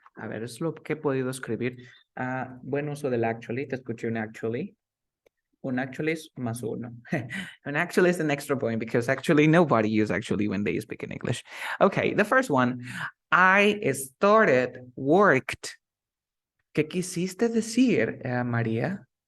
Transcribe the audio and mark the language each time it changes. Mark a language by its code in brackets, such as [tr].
[es] A ver, es lo que he podido escribir. Buen uso del actually. Te escuché un actually. Un actually es más uno. [en] An actually is an extra point because actually nobody uses actually when they speak in English. Okay, the first one. I started, worked. [es] ¿Qué quisiste decir, María?